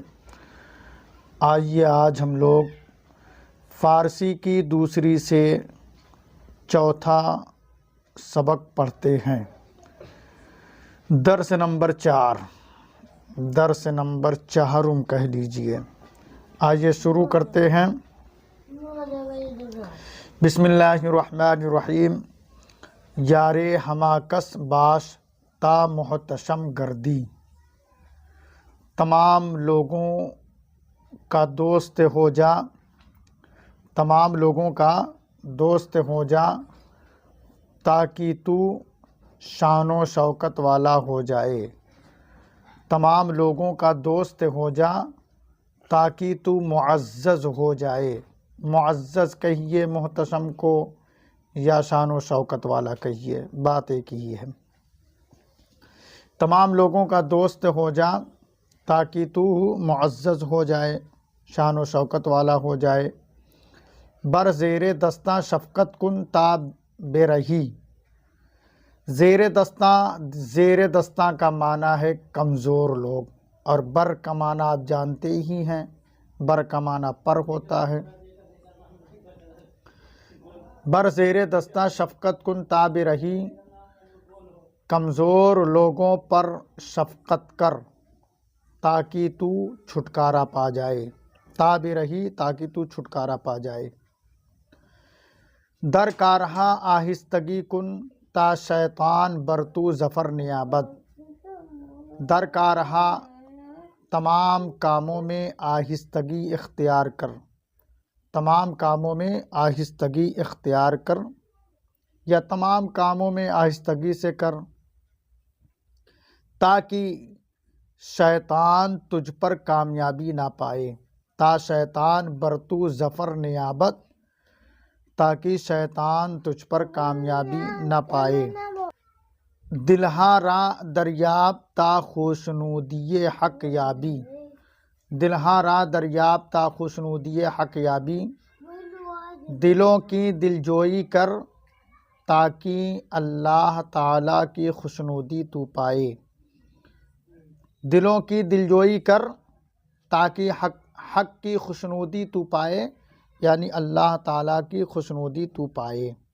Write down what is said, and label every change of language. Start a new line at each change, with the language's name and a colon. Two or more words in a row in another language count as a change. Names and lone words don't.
Urdu: آئیے آج ہم لوگ فارسی کی دوسری سے چوتھا سبق پڑھتے ہیں۔ درس نمبر 4، درس نمبر 4 کہہ لیجئے۔ آئیے شروع کرتے ہیں۔
Arabic: بسم اللہ الرحمن الرحیم۔
Persian: یارے ہما کس باش تا محتشم گردی،
Urdu: تمام لوگوں کا دوست ہو جا، تمام لوگوں کا دوست ہو جا تاکہ تو شان و شوکت والا ہو جائے۔ تمام لوگوں کا دوست ہو جا تاکہ تو معزز ہو جائے۔ معزز کہیے محتشم کو یا شان و شوکت والا کہیے، بات ایک ہی ہے۔ تمام لوگوں کا دوست ہو جا تاکہ تو معزز ہو جائے، شان و شوکت والا ہو جائے۔
Persian: بر زیر دستاں شفقت کن تا بے رہی۔ زیر دستاں
Urdu: کا معنی ہے کمزور لوگ، اور بر کا معنی آپ جانتے ہی ہیں، بر کا معنی پر ہوتا ہے۔
Persian: بر زیر دستاں شفقت کن تا بے رہی،
Urdu: کمزور لوگوں پر شفقت کر تاکہ تو چھٹکارا پا جائے۔
Persian: تا بے رہی
Urdu: تاکہ تو چھٹکارا پا جائے۔
Persian: در کارہا آہستگی کن تا شیطان بر تو ظفر نیابد۔ در کارہا
Urdu: تمام کاموں میں آہستگی اختیار کر، تمام کاموں میں آہستگی اختیار کر یا تمام کاموں میں آہستگی سے کر، تاکہ شیطان تجھ پر کامیابی نہ پائے۔
Persian: تا شیطان بر تو ظفر نیابت،
Urdu: تاکہ شیطان تجھ پر کامیابی نہ پائے۔
Persian: دلہا را دریاب تا خوشنودی حق یابی۔ دلہا را دریاب تا خوشنودی حق یابی،
Urdu: دلوں کی دلجوئی کر تاکہ اللہ تعالیٰ کی خوشنودی تو پائے۔ دلوں کی دلجوئی کر تاکہ حق کی خوشنودی تو پائے، یعنی اللہ تعالیٰ کی خوشنودی تو پائے۔